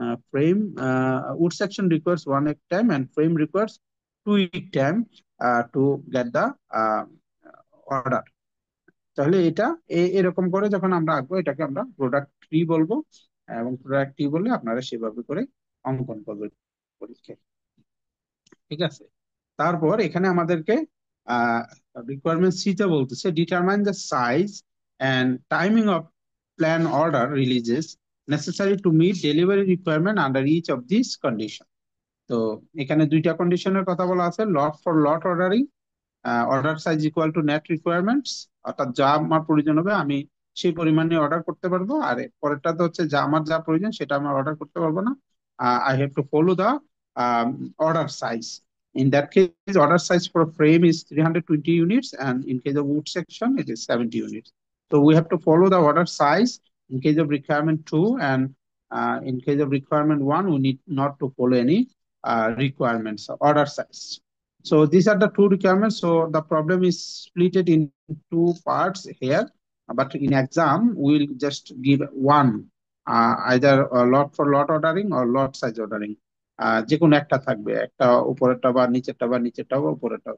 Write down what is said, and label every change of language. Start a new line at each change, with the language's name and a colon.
English: Frame wood section requires 1 week time, and frame requires 2 week time to get the order.
Bangla: তাহলে এটা এরকম করে যখন আমরা আঁকবো, এটাকে আমরা প্রোডাক্ট ট্রি বলবো। এবং প্রোডাক্ট ট্রি বললে আপনারা সেভাবে করে অঙ্কন করবেন পরীক্ষায়। ঠিক আছে, তারপর এখানে আমাদেরকে রিকোয়ারমেন্ট সিতে বলতেছে
English: Determine the size and timing of plan order releases necessary to meet delivery requirement under each of this condition.
Bangla: তো এখানে দুইটা কন্ডিশনের কথা বলা আছে, lot for lot ordering,
English: order size equal to net requirements,
Bangla: অর্থাৎ যা আমার প্রয়োজন হবে আমি সেই পরিমাণে অর্ডার করতে পারবো। আর পরেরটা তো হচ্ছে যা আমার যা প্রয়োজন সেটা আমার অর্ডার করতে পারবো না,
English: I have to follow the order size. In that case, order size for a frame is 320 units, and in case of wood section, it is 70 units. So we have to follow the order size in case of requirement 2, and in case of requirement 1, we need not to follow any requirements order size. So these are the two requirements. So the problem is split in two parts here, but in exam we'll just give one, either lot for lot ordering or lot size ordering.
Bangla: যে কোনো একটা থাকবে, একটা উপরেরটা বা নিচেরটা বা নিচেরটা বা উপরেরটা।